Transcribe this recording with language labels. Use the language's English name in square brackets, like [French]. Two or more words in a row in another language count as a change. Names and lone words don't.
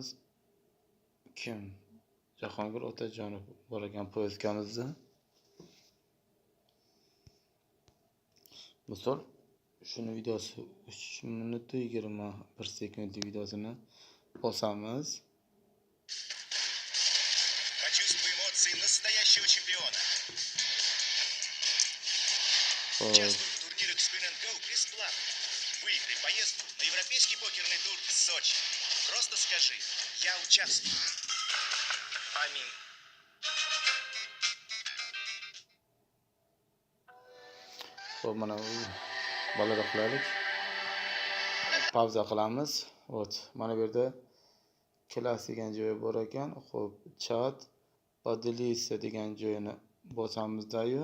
[Uzbek] Kim? Jahongir Otajonov bor ekan poyezkamizda. Misol shuni videosi 3 minut 21 sekundlik videosini bosamiz. [Russian] Почувствуй эмоции настоящего чемпиона. Участвуй в турнирах Spin & Go бесплатно. Выиграй поездку на европейский покерный тур в Сочи. Просто скажи: я участвую. Аминь. [Uzbek] Xo'p, mana bolalar qilaylik. Pauza qilamiz. Mana bu yerda class degan joyi bor ekan. Xo'p, chat поделиться degan joyini bosamiz-da-yu.